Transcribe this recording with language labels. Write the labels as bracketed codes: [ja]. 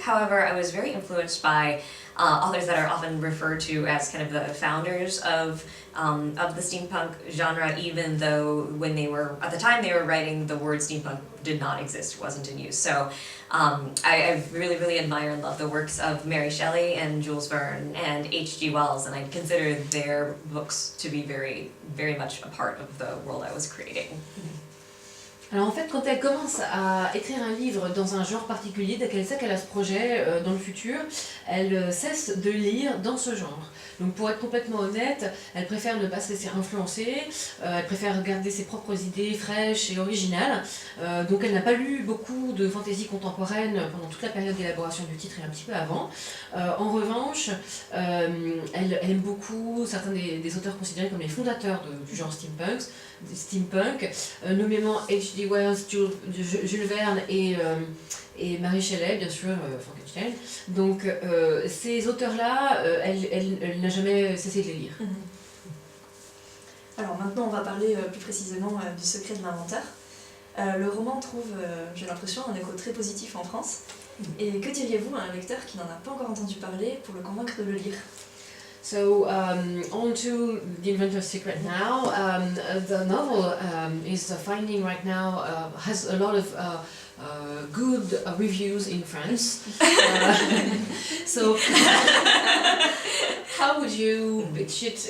[en] However, I was very influenced by authors that are often referred to as kind of the founders of the steampunk genre, even though at the time they were writing, the word steampunk did not exist, wasn't in use. So I really, really admire and love the works of Mary Shelley and Jules Verne and H.G. Wells, and I consider their books to be very, very much a part of the world I was creating. [fr] Alors en fait, quand elle commence à écrire un livre dans un genre particulier, dès qu'elle sait qu'elle a ce projet dans le futur, elle cesse de lire dans ce genre. Donc pour être complètement honnête, elle préfère ne pas se laisser influencer, elle préfère garder ses propres idées fraîches et originales. Donc elle n'a pas lu beaucoup de fantaisie contemporaine pendant toute la période d'élaboration du titre et un petit peu avant. En revanche, elle aime beaucoup certains des auteurs considérés comme les fondateurs du genre steampunk, nommément H.G. Wells, Jules Verne et Mary Shelley, bien sûr, Frankenstein. Donc ces auteurs-là, elle n'a jamais cessé de les lire. Alors maintenant, on va parler plus précisément du secret de l'inventeur. Le roman trouve, j'ai l'impression, un écho très positif en France. Et que diriez-vous à un lecteur qui n'en a pas encore entendu parler pour le convaincre de le lire? [en] So on to The Inventor's Secret now. The novel is finding right now has a lot of good reviews in France. So how would you pitch it?